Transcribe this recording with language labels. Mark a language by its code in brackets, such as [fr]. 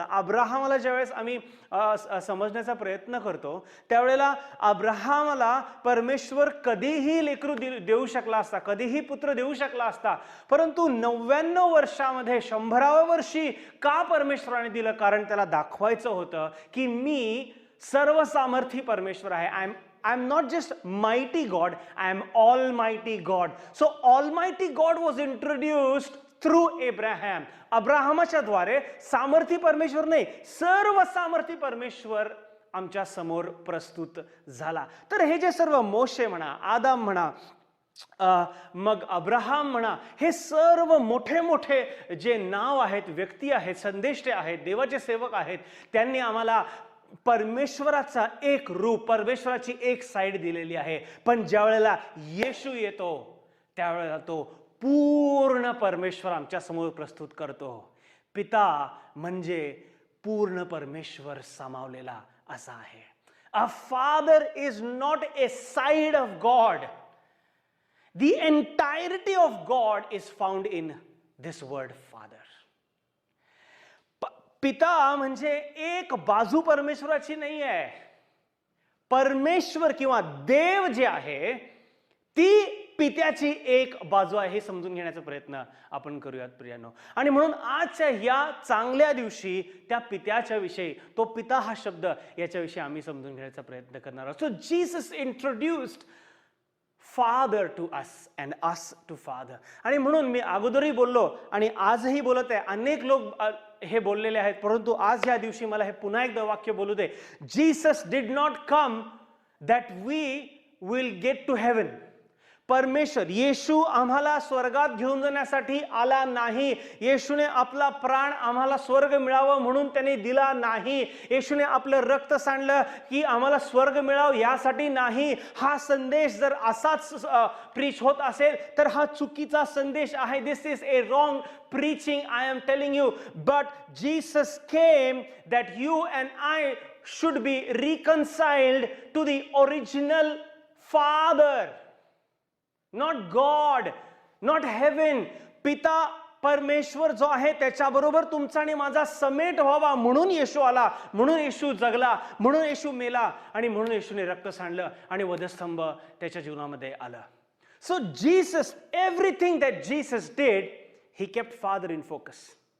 [mr] अब्राहामाला ज्यावेळेस आम्ही समजण्याचा प्रयत्न करतो त्यावेळेला अब्राहामाला परमेश्वर कधीही लेकरू देऊ शकला असता, कधीही पुत्र देऊ शकला असता, परंतु 99 वर्षामध्ये 100व्या वर्षी का परमेश्वराने दिलं? कारण त्याला दाखवायचं होतं की मी सर्वसामर्थी परमेश्वर आहे. [en] I am not just mighty God, I am almighty God. So almighty God was introduced through Abraham. [mr] अब्राहमाच्या द्वारे सामर्थी परमेश्वर नाही, सर्व सामर्थी परमेश्वर आमच्या समोर प्रस्तुत झाला. तर हे जे सर्व मोशे म्हणा, आदाम म्हणा, मग अब्राहम म्हणा, हे सर्व मोठे मोठे जे नाव आहेत, व्यक्ती आहेत, संदेष्टे आहेत, देवाचे सेवक आहेत, त्यांनी आम्हाला परमेश्वराचा एक रूप, परमेश्वराची एक साईड दिलेली आहे. पण ज्या वेळेला येशू येतो त्यावेळेला तो पूर्ण परमेश्वर आमच्या समोर प्रस्तुत करतो. पिता म्हणजे पूर्ण परमेश्वर सामावलेला असा आहे. [en] A father is not a side of God. The entirety of God is found in this word father. [mr] पिता म्हणजे एक बाजू परमेश्वराची नाही आहे. परमेश्वर किंवा देव जे आहे ती पित्याची एक बाजू आहे हे समजून घेण्याचा प्रयत्न आपण करूयात प्रियानो. आणि म्हणून आजच्या या चांगल्या दिवशी त्या पित्याच्या विषयी, तो पिता हा शब्द याच्याविषयी आम्ही समजून घेण्याचा प्रयत्न करणार आहोत. [en] So Jesus introduced father to us and us to father. [mr] आणि म्हणून मी अगोदरही बोललो आणि आजही बोलत आहे, अनेक लोक हे बोललेले आहेत, परंतु आज या दिवशी मला हे पुन्हा एकदा वाक्य बोलू दे. [en] Jesus did not come that we will get to heaven. [mr] परमेश्वर येशू आम्हाला स्वर्गात घेऊन जाण्यासाठी आला नाही. येशूने आपला प्राण आम्हाला स्वर्ग मिळावं म्हणून त्याने दिला नाही. येशूने आपलं रक्त सांडलं की आम्हाला स्वर्ग मिळावं यासाठी नाही. हा संदेश जर असाच प्रीच होत असेल तर हा चुकीचा संदेश आहे. [en] This is a wrong preaching, I am telling you. But Jesus came that you and I should be reconciled to the original Father. Not God, not heaven. [mr] पिता परमेश्वर जो आहे त्याच्याबरोबर तुमचा आणि माझा समेट व्हावा म्हणून येशू आला, म्हणून येशू जगला, म्हणून येशू मेला आणि म्हणून येशूने रक्त सांडलं आणि वधस्तंभ त्याच्या जीवनामध्ये आला. [en] So Jesus, everything that Jesus did, he kept Father in focus.